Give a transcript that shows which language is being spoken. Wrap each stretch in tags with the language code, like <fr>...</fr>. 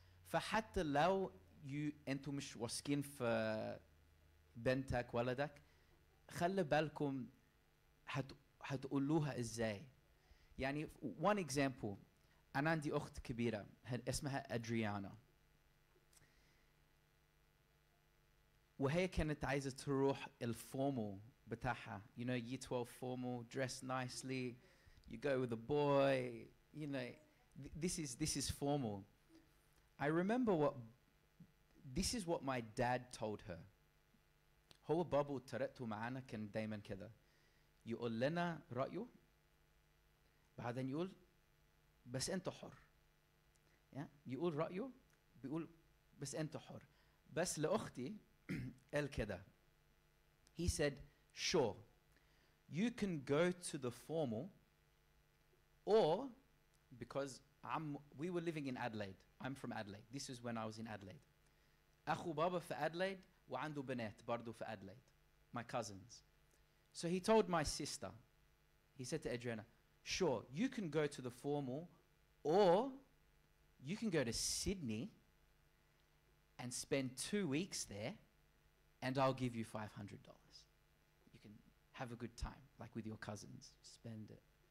<ar>فحتى لو أنتم مش واثقين في بنتك ولدك، خلي بالكم حتقولوها ازاي. يعني</ar> <en>one example،</en> <ar>أنا عندي أخت كبيرة اسمها أدريانا، وهي كانت عايزة تروح الفورمال بتاعها.</ar> <en>You know, year 12 formal, dress nicely, you go with a boy, you know, this is formal. I remember this is what my dad told her.</en> <ar>هو بابو طريقته معانا كان دايما كده، يقول لنا رأيه بعدين يقول بس أنت حر. يقول رأيه بيقول بس أنت حر. بس لأختي قال كده.</ar> <en>He said, sure, you can go to the formal, or because we were living in Adelaide. I'm from Adelaide. This is when I was in Adelaide.</en> <ar>أخو بابا في Adelaide وعنده بنات برضو في Adelaide,</ar> <en>my cousins. So he told my sister, he said to Adriana, sure, you can go to the formal, or you can go to Sydney and spend 2 weeks there, and I'll give you $500. You can have a good time, like with your cousins, spend it.</en>